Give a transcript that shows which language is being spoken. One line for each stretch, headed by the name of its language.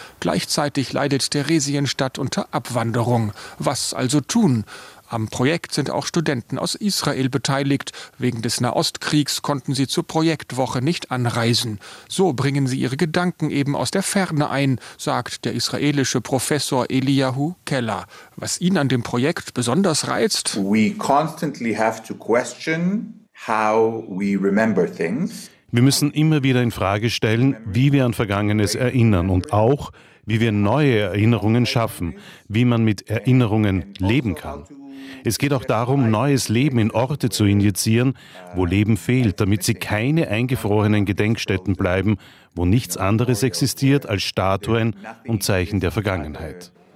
German: Gleichzeitig leidet Theresienstadt unter Abwanderung. Was also tun? Am Projekt sind auch Studenten aus Israel beteiligt. Wegen des Nahostkriegs konnten sie zur Projektwoche nicht anreisen. So bringen sie ihre Gedanken eben aus der Ferne ein, sagt der israelische Professor Eliyahu Keller. Was ihn an dem Projekt besonders reizt?
English: We constantly have to question how we remember things.
German: Wir müssen immer wieder in Frage stellen, wie wir an Vergangenes erinnern und auch, wie wir neue Erinnerungen schaffen, wie man mit Erinnerungen leben kann. Es geht auch darum, neues Leben in Orte zu injizieren, wo Leben fehlt, damit sie keine eingefrorenen Gedenkstätten bleiben, wo nichts anderes existiert als Statuen und Zeichen der Vergangenheit.